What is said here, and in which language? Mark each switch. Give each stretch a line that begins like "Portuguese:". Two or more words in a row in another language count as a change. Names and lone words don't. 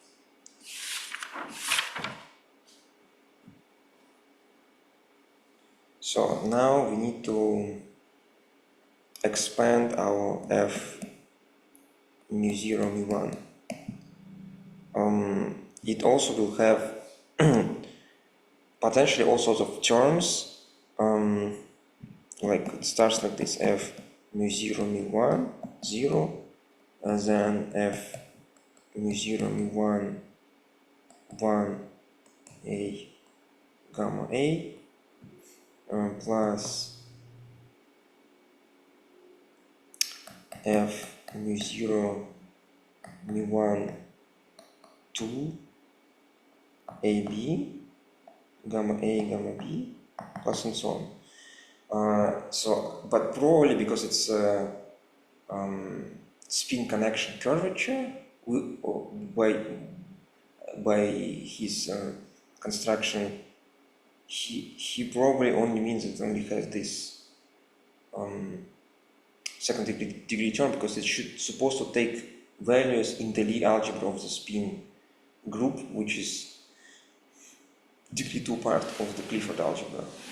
English: So now we need to expand our f mu 0 mu 1. It also will have potentially all sorts of terms, like it starts like this: f mu 0 mu 1 0, and then f mu 0 mu 1 1 a gamma a plus f mu 0 mu 1 2 ab gamma b plus and so on. But probably because it's spin connection curvature, by his construction, he probably only means it only has this second degree term, because it should supposed to take values in the Lie algebra of the spin group, which is degree 2 part of the Clifford algebra.